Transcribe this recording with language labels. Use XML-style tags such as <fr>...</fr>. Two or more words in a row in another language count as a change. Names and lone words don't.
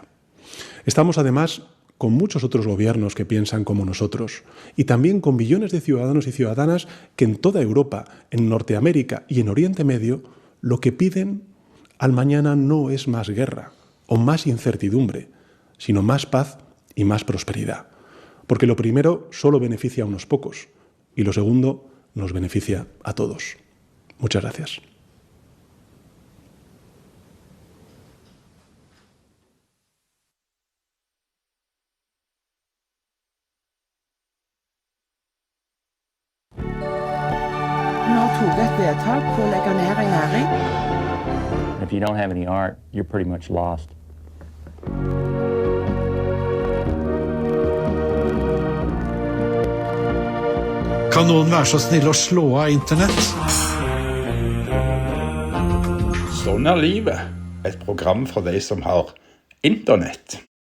<es>Estamos, además, con muchos otros gobiernos que piensan como nosotros y también con millones de ciudadanos y ciudadanas que en toda Europa, en Norteamérica y en Oriente Medio, lo que piden al mañana no es más guerra o más incertidumbre, sino más paz y más prosperidad. Porque lo primero solo beneficia a unos pocos y lo segundo nos beneficia a todos. Muchas gracias.</es> <no>Når Tove et vedtak på å legge ned en næring.</no> <en>If you don't have any art, you're pretty much lost.</en> <no>Kan noen være så snill å slå av internett? Sånn er livet. Et program for de som har internett.</no>